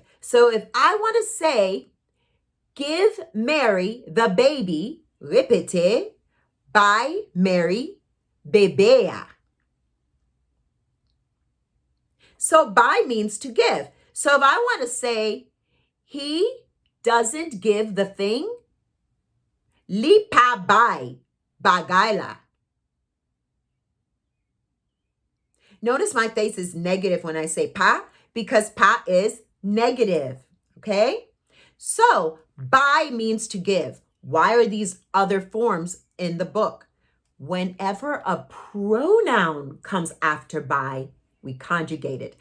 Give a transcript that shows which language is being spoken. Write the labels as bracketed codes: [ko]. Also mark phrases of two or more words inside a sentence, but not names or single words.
[en] So if I want to say, give Mary the baby, répétez, [ht] by Mary bébé. [en] So by means to give. So if I want to say, he doesn't give the thing, [ht] li pa bay, bagay la. [en] Notice my face is negative when I say pa, because pa is negative, okay? So, by means to give. Why are these other forms in the book? Whenever a pronoun comes after by, we conjugate it.